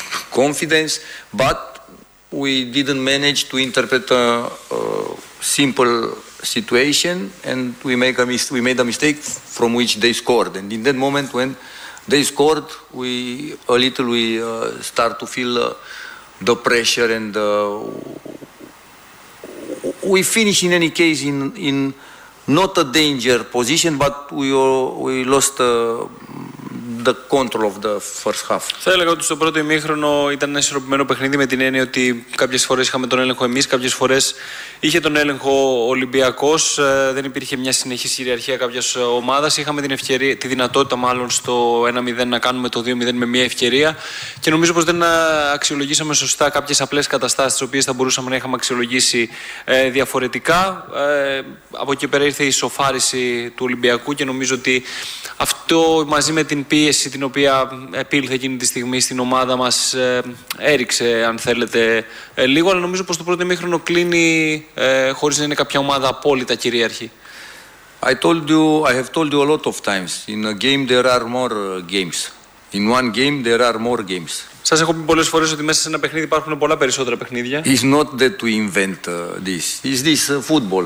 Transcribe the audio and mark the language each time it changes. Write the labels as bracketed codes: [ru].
[en] confidence, but we didn't manage to interpret a simple situation and we made a mistake from which they scored, and in that moment when they scored we start to feel the pressure and we finish in any case in not a danger position, but we lost the control of the first half. [el] Θα έλεγα ότι στο πρώτο ημίχρονο ήταν ένα ισορροπημένο παιχνίδι, με την έννοια ότι κάποιες φορές είχαμε τον έλεγχο εμείς, κάποιες φορές είχε τον έλεγχο ο Ολυμπιακός. Δεν υπήρχε μια συνεχής κυριαρχία κάποιας ομάδας. Είχαμε την ευκαιρία, τη δυνατότητα μάλλον στο 1-0 να κάνουμε το 2-0 με μια ευκαιρία. Και νομίζω πως δεν αξιολογήσαμε σωστά κάποιες απλές καταστάσεις, τις οποίες θα μπορούσαμε να είχαμε αξιολογήσει διαφορετικά. Από εκεί πέρα ήρθε η σοφάριση του Ολυμπιακού και νομίζω ότι αυτό μαζί με την πίεση την οποία επήλθε εκείνη τη στιγμή στην ομάδα μας έριξε, αν θέλετε, λίγο, αλλά νομίζω πως το πρώτο ημίχρονο κλείνει χωρίς να είναι κάποια ομάδα απόλυτα κυρίαρχη. [en] I have told you a lot of times, in a game there are more games. In one game there are more games. [el] Σας έχω πει πολλές φορές ότι μέσα σε ένα παιχνίδι υπάρχουν πολλά περισσότερα παιχνίδια. [en] It's not that we invent this. It's this football.